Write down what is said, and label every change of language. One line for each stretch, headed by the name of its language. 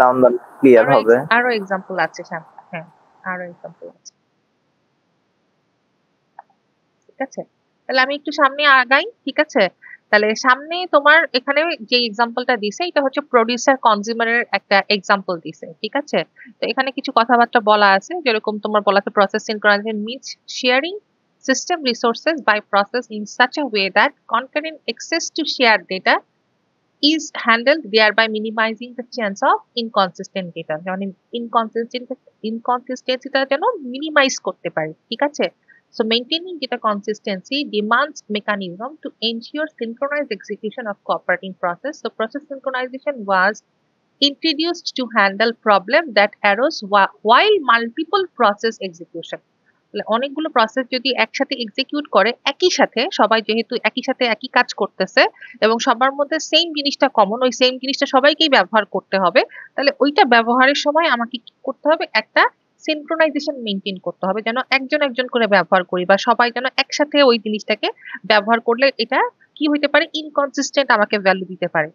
Bangla: Down the clear হবে। আরো example আছে সামনে। হ্যাঁ, আরো এক্সাম্পল আছে। ঠিক আছে, তাহলে আমি একটু সামনে আগাই। ঠিক আছে, তাহলে সামনে তোমার এখানে যে এক্সাম্পলটা দিছে, এটা হচ্ছে প্রোডিউসার কনজিউমারের একটা এক্সাম্পল দিছে। ঠিক আছে, তো এখানে কিছু কথাবার্তা বলা আছে,
English: যেরকম তোমার বলা আছে process synchronization means sharing system resources by process in such a way that concurrent access to shared data is handled, thereby minimizing the chance of inconsistent data। যেমন ইনকনসিস্টেন্সিটা যেন minimize করতে পারি।
Bangla: ঠিক আছে,
English: so maintaining data consistency demands mechanism to ensure synchronized execution of cooperating process. So process synchronization was introduced to handle problem that arose while multiple process execution।
Bangla: অনেকগুলো process যদি একসাথে execute করে, একই সাথে সবাই যেহেতু একই সাথে একই কাজ করতেছে, এবং সবার মধ্যে সেম জিনিসটা কমন, ওই সেম জিনিসটা সবাইকেই ব্যবহার করতে হবে, তাহলে ওইটা ব্যবহারের সময় আমাকে কি করতে হবে, একটা সিনক্রোনাইজেশন মেনটেন করতে হবে, যেন একজন একজন করে ব্যবহার করি, বা সবাই যেন একসাথে ওই জিনিসটাকে ব্যবহার করলে এটা কি হইতে পারে, ইনকনসিস্টেন্ট আমাকে ভ্যালু দিতে পারে।